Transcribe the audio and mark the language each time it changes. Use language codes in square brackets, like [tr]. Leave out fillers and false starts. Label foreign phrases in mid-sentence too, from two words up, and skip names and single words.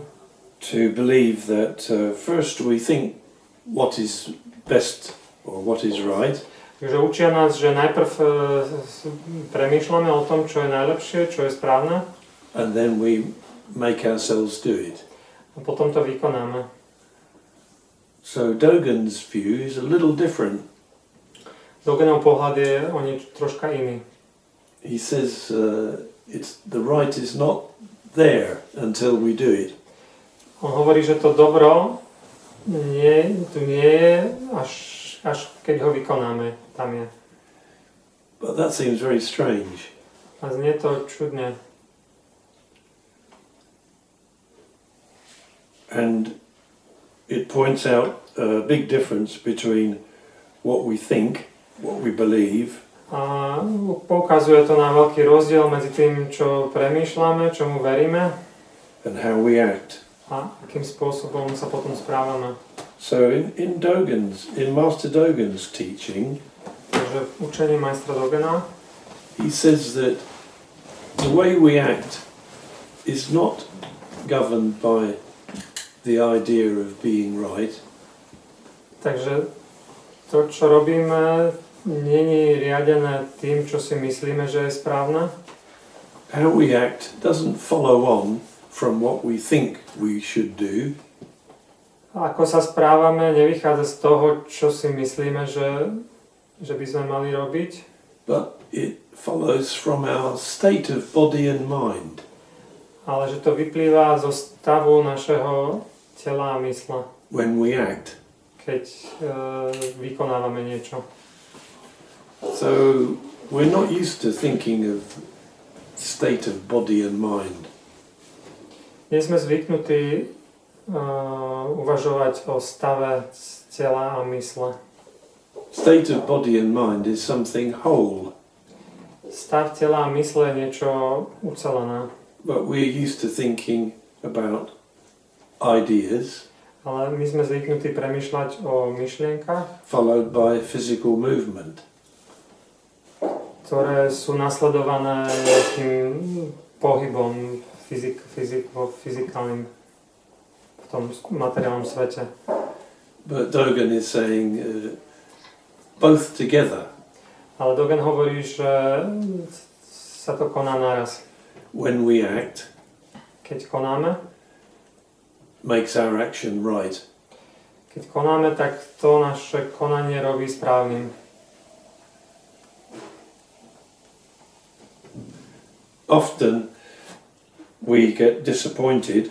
[en] To believe that first we think what is best or what is right. [sk] Takže učia nás, že najprv premýšľame o tom, čo je najlepšie, čo je správne. [en] And then we make ourselves do it. [sk] A potom to vykonáme. [en] So Dogen's view is a little different. [sk] Dogenov pohľad je o niečo troška iný. [en] He says the right is not there until we do it. [sk] On hovorí, že to dobro tu nie je, až keď ho vykonáme, tam je. [en] But that seems very strange. [sk] A znie to čudne. [en] And it points out a big difference between what we think, what we believe, [sk] A poukazuje to na veľký rozdiel medzi tým, čo premýšľame, čomu veríme [en] and how we act. [sk] a akým spôsobom sa potom správame. [en] So in Master Dogen's teaching, [sk] Takže v učení majstra Dogena [en] he says that the way we act is not governed by the idea of being right, [sk] takže to, čo robíme, nie je riadené tým, čo si myslíme, že je správne. [en] how we act doesn't follow on from what we think we should do, [sk] A ako sa správame, nevychádza z toho, čo si myslíme, že by sme mali robiť, [en] but it follows from our state of body and mind. [sk] ale že to vyplýva zo stavu našeho tela a mysle, [en] When we act. [sk] keď vykonávame niečo. [en] So we're not used to thinking of state of body and mind. [sk] Nie sme zvyknutí uvažovať o stave tela a mysle. [en] State of body and mind is something whole, [sk] Stav tela a mysle je niečo ucelené, [en] but we're used to thinking about ideas [sk] ale my sme zvyknutí premýšľať o myšlienkach, [en] followed by physical movement. [sk] ktoré sú nasledované nejakým pohybom fyzikálnym v tom materiálnom svete. [en] But Dogen is saying both together. [sk] Ale Dogen hovorí, že sa to koná naraz. [en] When we act, [sk] Keď konáme, [en] makes our action right. [sk] keď konáme, tak to naše konanie robí správnym. [en] Often we get disappointed